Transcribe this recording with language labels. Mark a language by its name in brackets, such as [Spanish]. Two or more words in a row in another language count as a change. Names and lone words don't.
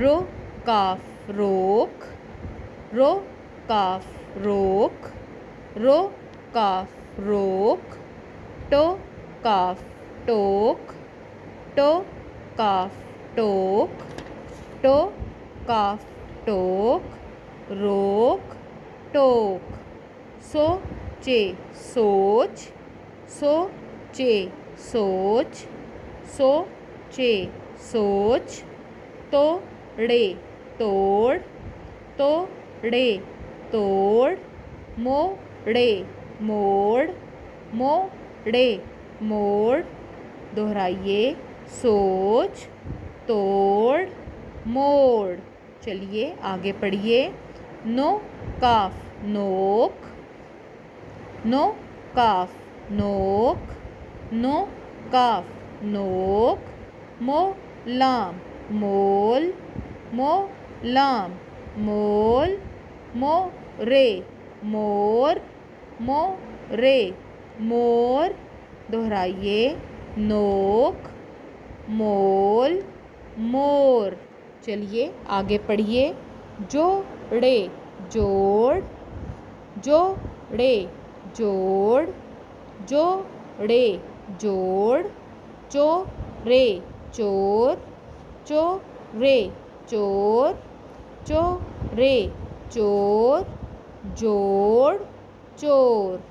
[Urdu] رو کاف روک، رو کاف روک، رو کاف روک، ٹو کاف ٹوک، ٹو کاف ٹوک، ٹو کاف ٹوک، روک ٹوک۔ سو چے سوچ، سو چے سوچ، سو چے سوچ، تو ڑے توڑ، تو ڑے توڑ، مو ڑے موڑ، مو ڑے موڑ۔ دہرائیے، سوچ توڑ موڑ۔ چلیے آگے پڑھیے۔ نو کاف نوک، نو کاف نوک، نو کاف نوک، مو لام مول، مو لام مول، مو رے مور، مو رے مور۔ دہرائیے، نوک مول مور۔ چلیے آگے پڑھیے۔ جوڑے جوڑ، جوڑے جوڑ، جوڑے جوڑ، چورے چور، چورے چور، چورے چور، جوڑ چور۔